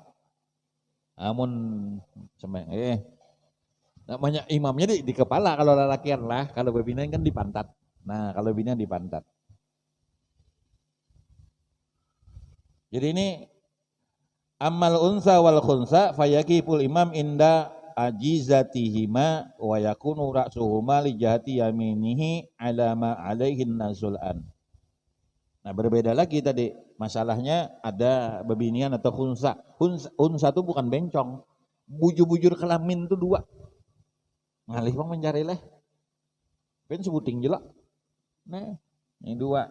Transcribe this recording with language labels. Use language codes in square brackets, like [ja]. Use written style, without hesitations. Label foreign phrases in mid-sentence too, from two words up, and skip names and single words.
[bjn] Namun namanya imamnya di kepala kalau lalakian lah, kalau babinian kan di pantat. Nah, kalau babinian di pantat. Jadi ini [ar] أما الأنثى والخنثى فيقف الإمام عند عجيزتهما ويكون رأسهما لجهة يمينه على ما عليه النزول. [bjn] Nah berbeda lagi tadi, masalahnya ada bebinian atau hunsa. Hunsa itu bukan bencong, bujur-bujur kelamin itu dua. Ngalih bang mencari leh, kan sebuting jelak. Nah, ini dua.